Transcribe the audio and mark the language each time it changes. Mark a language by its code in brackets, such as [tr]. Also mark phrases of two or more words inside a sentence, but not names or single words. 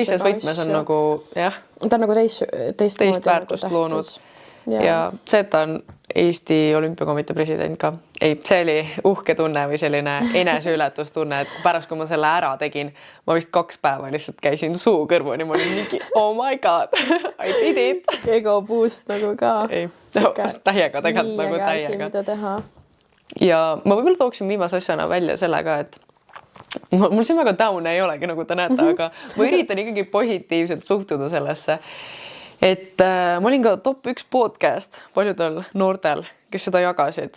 [et] Teises võtmes on nagu, jah. Ta on nagu teist väärtust loonud. Ja see, et ta on Eesti Olümpiakomitee president ka. Ei, see oli uhke tunne või selline eneseületustunne, et pärast kui ma selle ära tegin, ma vist 2 päeva lihtsalt käisin suu kõrvuni, ma olin mingi, [en] oh my god, I did it. Ego boost [et] nagu ka. Ei, täiega tegelikult nagu täiega. Mida teha. Ja ma võib-olla tooksin viimase asjana välja selle ka, et mul siin väga down ei olegi, nagu te näete, aga ma üritan ikkagi positiivselt suhtuda sellesse. Et ma olin ka top 1 podcast paljudel noortel, kes seda jagasid